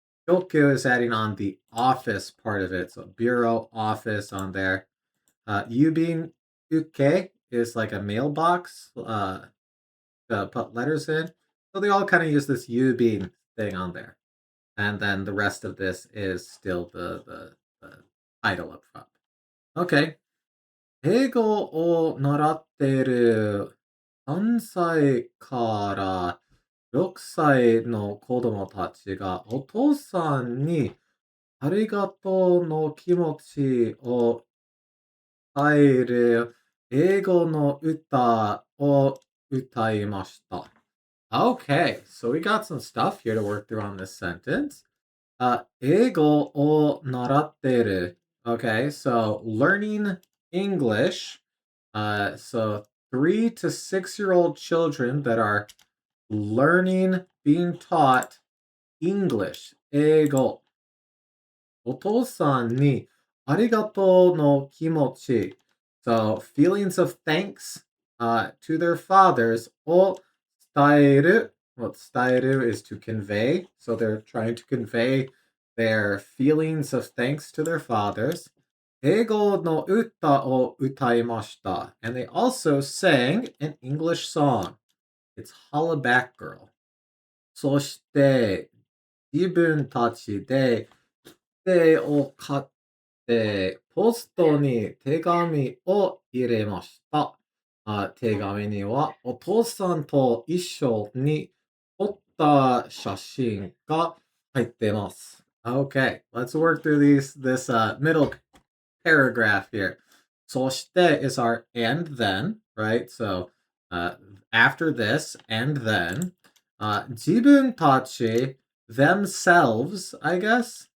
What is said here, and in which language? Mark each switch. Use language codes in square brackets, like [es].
[en] Kyoku is adding on the office part of it, so bureau, office on there. Yubin Uke is like a mailbox to put letters in. So they all kind of use this Yubin thing on there. And then the rest of this is still the title up front. Okay. [ja] 英語を習っている3歳から6歳の子供たちがお父さんにありがとうの気持ちを伝える英語の歌を歌いました。 [en] Okay, so we got some stuff here to work through on this sentence. [ja] 英語を習っている. [en] Okay, so learning English. So 3 to 6 year old children that are learning, being taught English, 英語。 [ja] お父さんにありがとうの気持ち. [en] So feelings of thanks to their fathers [ja] を伝える. [en] Well, 伝える is to convey. So they're trying to convey their feelings of thanks to their fathers. [ja] 英語の歌を歌いました. [en] And they also sang an English song. It's Hollaback Girl. [ja] そして自分たちで手を買ってポストに手紙を入れました。手紙にはお父さんと一緒に撮った写真が入ってます。 [en] Okay, let's work through this middle paragraph here. そして is our and then, right? So after this and then, 自分たち themselves, I guess.